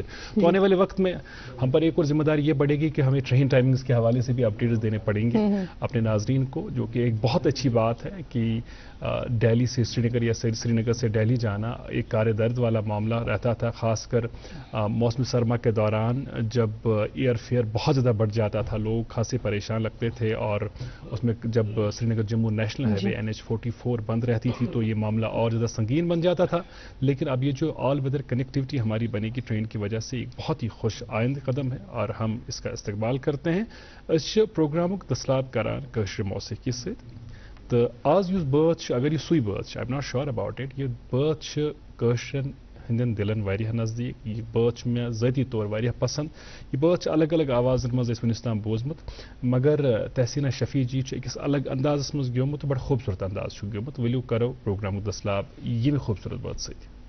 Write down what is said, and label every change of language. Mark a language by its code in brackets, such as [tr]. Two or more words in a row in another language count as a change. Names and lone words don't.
[ur] تو آنے والے وقت میں ہم پر ایک اور ذمہ داری یہ بڑھے گی کہ ہمیں [en] train timings [ur] کے حوالے سے بھی اپڈیٹس دینے پڑیں گے اپنے ناظرین کو، جو کہ ایک بہت اچھی بات ہے کہ دہلی سے سری نگر یا سری نگر سے دہلی جانا ایک کار درد والا معاملہ رہتا تھا، خاص کر موسم سرما کے دوران جب [en] air fare [ur] بہت زیادہ بڑھ جاتا تھا، لوگ خاصے پریشان لگتے تھے. اور اس میں جب سری نگر جموں [en] national highway [ur] NH44 بند رہتی تھی تو یہ معاملہ اور زیادہ سنگین بن جاتا تھا. لیکن اب یہ جو [en] all weather connectivity [ur] ہماری بنے گی ٹرین کی وجہ سے ایک بہت ہی خوش آئند قدم ہے اور ہم اس کا استقبال کرتے ہیں. [ks] اس پروگرامک دسلاب کران کٲشرِ موسیقی سۭتۍ. تو آز یُس بٲتھ چھُ، اگر یہ سُے بٲتھ چھُ، [en] I am not sure about it, [ks] یہ بٲتھ چھُ کٲشرٮ۪ن ہٕنٛدٮ۪ن دِلن واریاہ نزدیٖک. یہ بٲتھ چھُ مےٚ ذٲتی طور واریاہ پسنٛد. یہ بٲتھ چھُ الگ الگ آوازن منٛز اَسہِ وُنیُس تام بوٗزمُت، مگر تحسیٖنا شفیع جی چھُ أکِس الگ اندازس منٛز گیومُت تہٕ بڑٕ خوٗبصوٗرت انداز چھُ گیومُت. ؤلِو کرو پروگرامُک دسلاب ییٚمہِ خوٗبصوٗرت بٲتھ سۭتۍ.